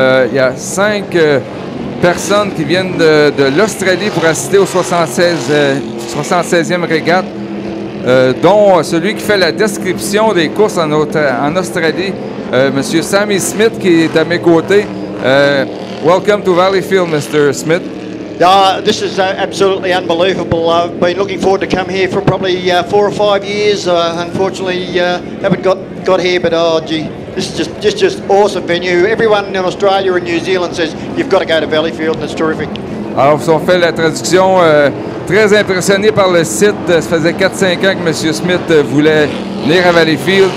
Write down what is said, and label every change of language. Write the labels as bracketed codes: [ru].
[fr] Il y a 5 personnes qui viennent de l'Australie pour assister au 76e régate, dont celui qui fait la description des courses en Australie, M. Sammy Smith, qui est à mes côtés. [en] Welcome to Valleyfield, Mr. Smith. This is absolutely unbelievable. I've been looking forward to come here for probably 4 or 5 years. Unfortunately, haven't got here, but oh gee, this is just awesome venue. Everyone in Australia and New Zealand says you've got to go to Valleyfield, and it's terrific. [fr] Alors, on fait la traduction. Très impressionné par le site. Ça faisait 4-5 ans que M. Smith voulait venir à Valleyfield.